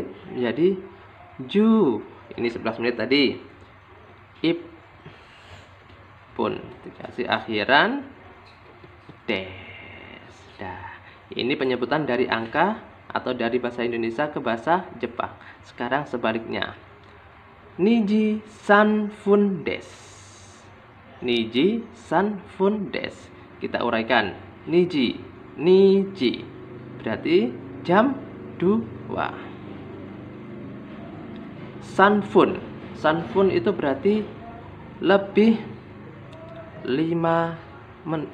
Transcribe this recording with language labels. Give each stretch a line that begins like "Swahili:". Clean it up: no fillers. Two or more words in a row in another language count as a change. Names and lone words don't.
Indonesian: Jadi ju. Ini 11 menit tadi. Ip pun dikasih akhiran des. Dah. Ini penyebutan dari angka atau dari bahasa Indonesia ke bahasa Jepang. Sekarang sebaliknya.
Japanese: 二時三分です. 二時三分です.
Indonesian: Kita uraikan. Niji. Niji. Berarti jam 2.
Japanese: 三分. 三分
Indonesian: itu berarti lebih 5 menit.